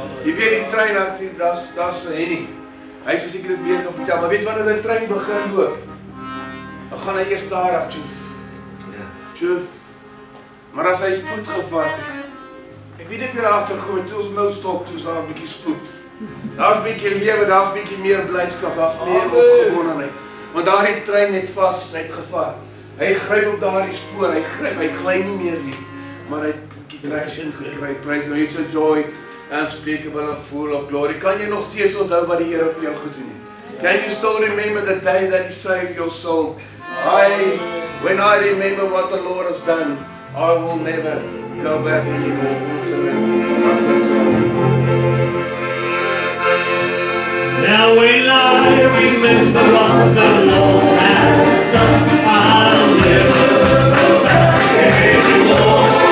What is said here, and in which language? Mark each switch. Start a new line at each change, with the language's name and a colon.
Afrikaans: Jy weet die trein, daar's vir Henny. Hy is seker dit meer kan vertel, maar weet wanneer die trein begin loop, dan gaan hy eers stadig, tjoef. Maar as hy spoed gevat het, ek weet nie vir agtergekom, toe ons nou stop, toe is daar 'n bietjie spoed. Daar's 'n bietjie lewe, daar's 'n bietjie meer blydskap, daar's meer opgewondenheid. Want daardie trein het vas, het gevat. Hy gryp op daardie spoor, hy gly nie meer nie, maar hy het 'n bietjie traction gekry.
English: Praise God, it's a joy unspeakable and full of glory.
Afrikaans: Kan jy nog steeds onthou wat die Here vir jou gedoen het?
English: Can you still remember the day that He saved your soul? When I remember what the Lord has done, I will never go back anymore. Now when I remember what the Lord has done, I'll never go back anymore.